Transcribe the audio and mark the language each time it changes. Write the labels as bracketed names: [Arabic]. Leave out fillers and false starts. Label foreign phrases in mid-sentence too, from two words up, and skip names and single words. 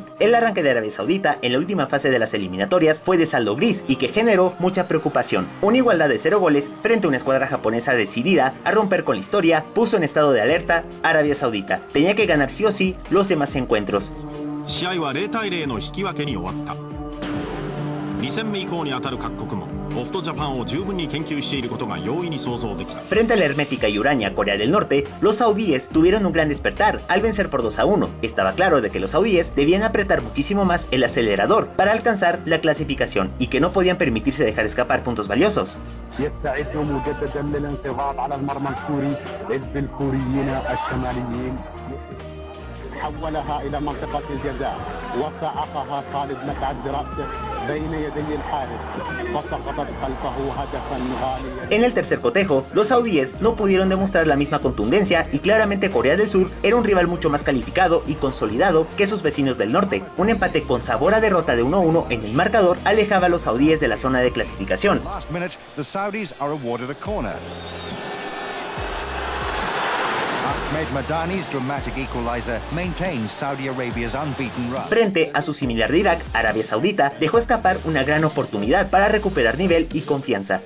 [Spanish] El arranque de Arabia Saudita en la última fase de las eliminatorias fue de saldo gris y que generó mucha preocupación. Una igualdad de 0 goles frente a una escuadra japonesa decidida a romper con la historia puso en estado de alerta a Arabia Saudita. Tenía que ganar sí o sí los demás encuentros. [Japanese] 2 戦目以降に当たる各国もオフトジャパンを十分に研究していることが容易に想像できた。 [Spanish] Frente a la hermética y huraña Corea del Norte, los saudíes tuvieron un gran despertar al vencer por 2-1. Estaba claro de que los saudíes debían apretar muchísimo más el acelerador para alcanzar la clasificación y que no podían permitirse dejar escapar puntos valiosos. [Arabic] يستعد مجددا للانقضاض على المرمى الكوري ضد الكوريين الشماليين. حولها إلى منطقة الجزاء وصعقها خالد مسعد برأسه بين يدي الحارس فسقطت خلفه هدفا غاليا. [Spanish] En el tercer cotejo, los saudíes no pudieron demostrar la misma contundencia y claramente Corea del Sur era un rival mucho más calificado y consolidado que sus vecinos del norte. Un empate con sabor a derrota de 1-1 en el marcador alejaba a los saudíes de la zona de clasificación. Frente a su similar de Irak, Arabia Saudita dejó escapar una gran oportunidad para recuperar nivel y confianza.